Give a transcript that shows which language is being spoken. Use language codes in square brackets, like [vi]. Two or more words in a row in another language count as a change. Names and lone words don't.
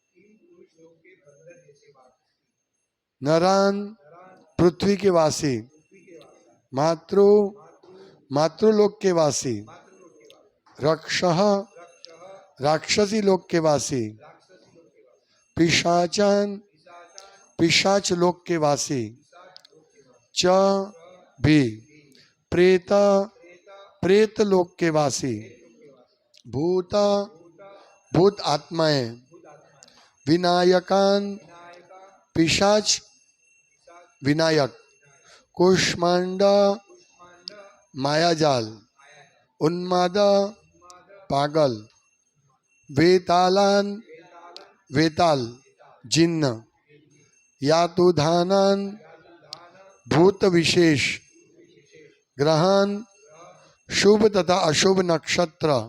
[hi] नरान पृथ्वी के वासी, मातृलोक के वासी, रक्षः राक्षसी लोक के वासी, पिशाचान पिशाच लोक के वासी, च भी प्रेत लोक के वासी, भूत आत्माएं, विनायकान पिशाच विनायक, कुष्मांड मायाजाल, उन्माद पागल, वेताल जिन्न, यातुधानान भूत विशेष, ग्रहान शुभ तथा अशुभ नक्षत्र,